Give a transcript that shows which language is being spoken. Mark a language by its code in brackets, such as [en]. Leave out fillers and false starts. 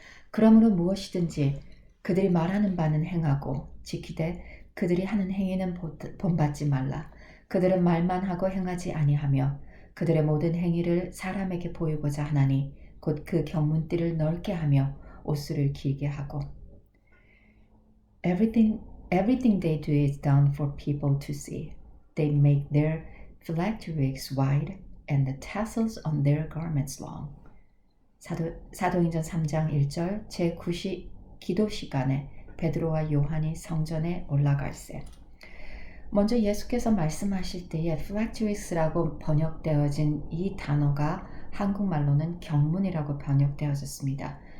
[ko] 그러므로 무엇이든지 그들이 말하는 바는 행하고 지키되 그들이 하는 행위는 본받지 말라. 그들은 말만 하고 행하지 아니하며 그들의 모든 행위를 사람에게 보이고자 하나니 곧 그 견문띠를 넓게 하며 옷수를 길게 하고 [en] Everything they do is done for people to see. They make their phylacteries wide and the tassels on their garments long. [ko] 사도행전 3장 1절 제9시 기도 시간에 베드로와 요한이 성전에 올라갈세. 먼저 예수께서 말씀하실 때에 phylacteries라고 번역되어진 이 단어가 한국말로는 경문이라고 번역되어졌습니다.